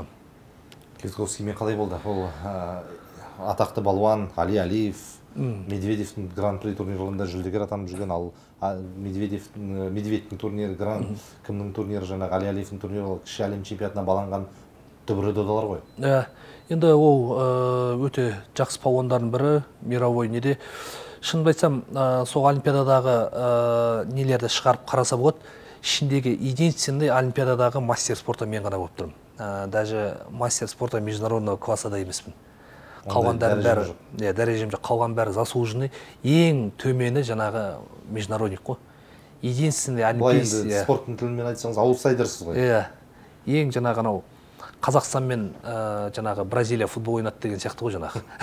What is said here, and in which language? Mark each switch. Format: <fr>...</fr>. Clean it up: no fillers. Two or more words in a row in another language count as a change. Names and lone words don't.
<kk>Квитковскиймен қалай болды? Ол атақты балуан Али Алиев, Медведевтің гран-при турнирларында жүлдегер атанып жүрген, ал Медведевтің турнирі, кімнің турнирі, жаңағы Али Алиевтің турнирі, кіші әлем чемпионатына баланған дүбірлі додалар ғой. Енді ол өте жақсы палуандардың бірі, мировой неде. Шынымды айтсам, сол Олимпиададағы нелерді шығарып қараса болады. Ішіндегі единственный Олимпиададағы</kk> <ru>мастер спорта</ru> <kk>мен ғана болып тұрмын.</kk> <ru>Даже мастер спорта международного класса</ru> <kk>да емеспін. Қалғандардың бәрі, дәрежем жоқ, қалған бәрі заслуженный, ең төмені жаңағы международник қой.</kk> <ru>Единственный олимпийский.</ru> <kk>Бұл енді спорттың тілімен айтсаңыз, аутсайдерсіз ғой. Ең жаңағы анау Қазақстанмен жаңағы Бразилия футбол ойнады деген сияқты ғой жаңағы.</kk>